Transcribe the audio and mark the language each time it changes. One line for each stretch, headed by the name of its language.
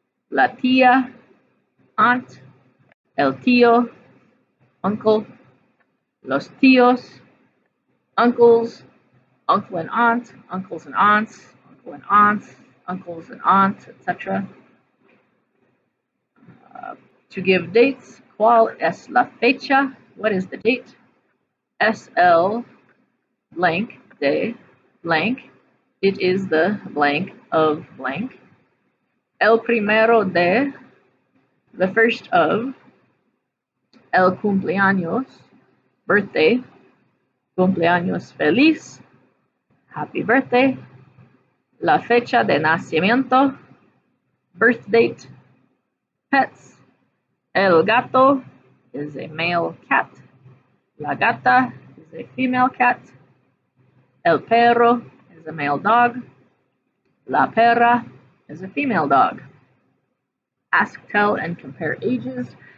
Spanish: La tía, aunt. El tío, uncle.
English: Los tíos, uncles, uncle and aunt, uncles and aunts, uncle and aunts, uncles and aunts, etc. To give dates,
Spanish: ¿cuál es la fecha?
English: What is the date?
Spanish: Es el blank de blank.
English: It is the blank of blank.
Spanish: El primero de,
English: the first of.
Spanish: El cumpleaños, birthday. Cumpleaños feliz,
English: happy birthday.
Spanish: La fecha de nacimiento, birth date.
English: Pets,
Spanish: el gato
English: is a male cat.
Spanish: La gata
English: is a female cat.
Spanish: El perro
English: is a male dog.
Spanish: La perra
English: is a female dog. Ask, tell, and compare ages.